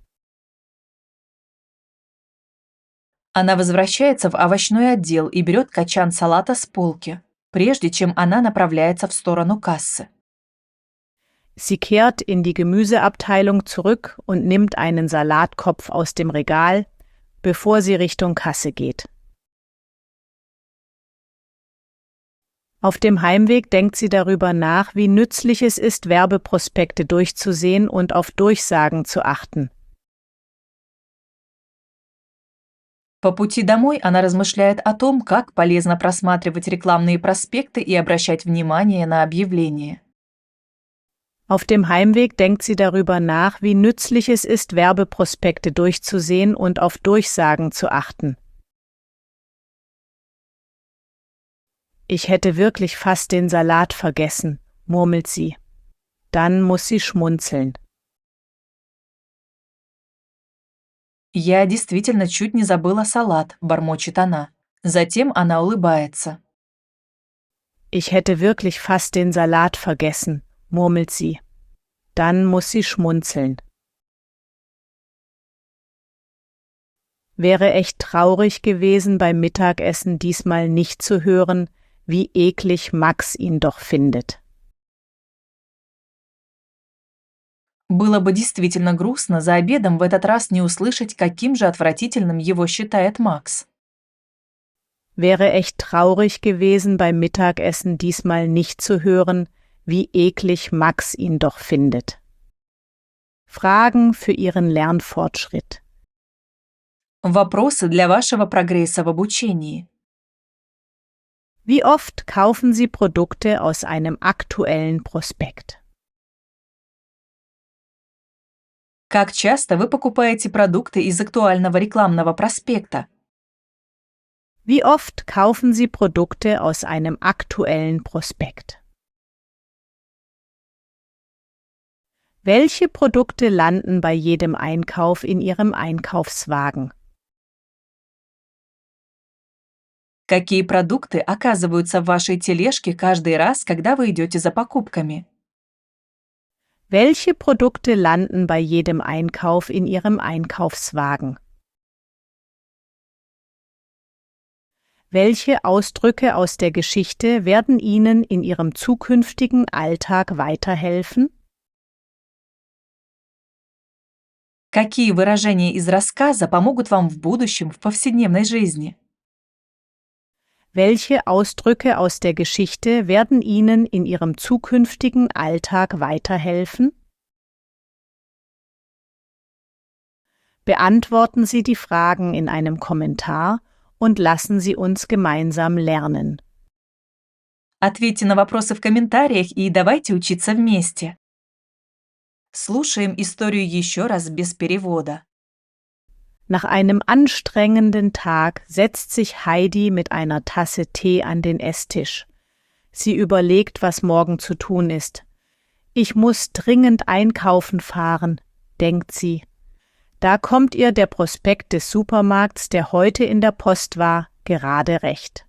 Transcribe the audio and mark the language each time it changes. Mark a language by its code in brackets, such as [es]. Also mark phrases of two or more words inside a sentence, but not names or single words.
[ru] Она возвращается в овощной отдел и берет качан салата с полки, прежде чем она направляется в сторону кассы. [de] Sie kehrt in die Gemüseabteilung zurück und nimmt einen Salatkopf aus dem Regal, bevor sie Richtung Kasse geht. Auf dem Heimweg denkt sie darüber nach, wie nützlich es ist, Werbeprospekte durchzusehen und auf Durchsagen zu achten. По пути домой она размышляет о том, как полезно просматривать рекламные проспекты и обращать внимание на объявления. Auf dem Heimweg denkt sie darüber nach, wie nützlich es ist, Werbeprospekte durchzusehen und auf Durchsagen zu achten. Ich hätte wirklich fast den Salat vergessen, murmelt sie. Dann muss sie schmunzeln. [ru] «Я действительно чуть не забыла салат», – бормочет она. Затем она улыбается. [de] Ich hätte wirklich fast den Salat vergessen, murmelt sie. Dann muss sie schmunzeln. Wäre echt traurig gewesen, beim Mittagessen diesmal nicht zu hören, wie eklig Max ihn doch findet. [ru] Было бы действительно грустно за обедом в этот раз не услышать, каким же отвратительным его считает Макс. [de] Wäre echt traurig gewesen, beim Mittagessen diesmal nicht zu hören, wie eklig Max ihn doch findet. Fragen für Ihren Lernfortschritt. [ru] Вопросы для вашего прогресса в обучении. [de] Wie oft kaufen Sie Produkte aus einem aktuellen Prospekt? [ru] Как часто вы покупаете продукты из актуального рекламного проспекта? [de] Wie oft kaufen Sie Produkte aus einem aktuellen Prospekt? Welche Produkte landen bei jedem Einkauf in Ihrem Einkaufswagen? [ru] Какие продукты оказываются в вашей тележке каждый раз, когда вы идете за покупками? [de] Welche Produkte landen bei jedem Einkauf in Ihrem Einkaufswagen? Welche Ausdrücke aus der Geschichte werden Ihnen in Ihrem zukünftigen Alltag weiterhelfen? [ru] Какие выражения из рассказа помогут вам в будущем в повседневной жизни? [de] Welche Ausdrücke aus der Geschichte werden Ihnen in Ihrem zukünftigen Alltag weiterhelfen? Beantworten Sie die Fragen in einem Kommentar und lassen Sie uns gemeinsam lernen. [ru] Ответьте на вопросы в комментариях и давайте учиться вместе. Слушаем историю еще раз без перевода. [de] Nach einem anstrengenden Tag setzt sich Heidi mit einer Tasse Tee an den Esstisch. Sie überlegt, was morgen zu tun ist. Ich muss dringend einkaufen fahren, denkt sie. Da kommt ihr der Prospekt des Supermarkts, der heute in der Post war, gerade recht.